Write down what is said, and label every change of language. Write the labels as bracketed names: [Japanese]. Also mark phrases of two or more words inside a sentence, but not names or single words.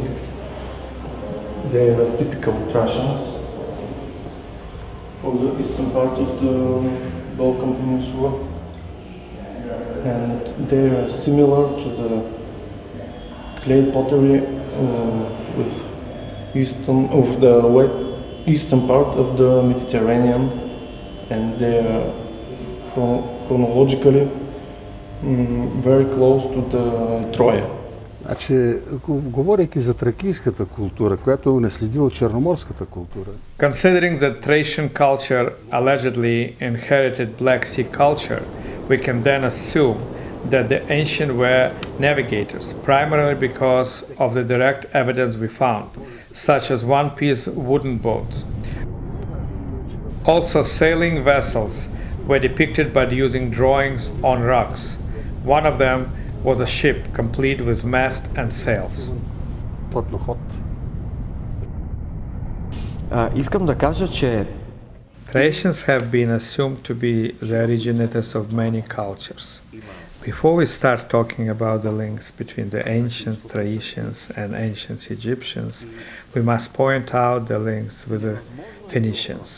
[English] They are typical Thracians for the eastern part of the Balkan Peninsula, and they are similar to the clay pottery with eastern part of the Mediterranean, and they are chronologically very close to the Troja. [Bulgarian] Значи, говорейки за тракийската култура, която е унаследила черноморската култура. [English] Considering that Thracian culture allegedly inherited Black Sea culture, we can then assume that the ancient were navigators, primarily because of the direct evidence we found, such as one-piece wooden boats. Also, sailing vessels were depicted by using drawings on rocks. One of them was a ship complete with mast and sails. [Bulgarian] Искам да кажа, че [English] Thracians have been assumed to be the originators of many cultures. Before we start talking about the links between the ancient Thracians and ancient Egyptians, we must point out the links with the Phoenicians.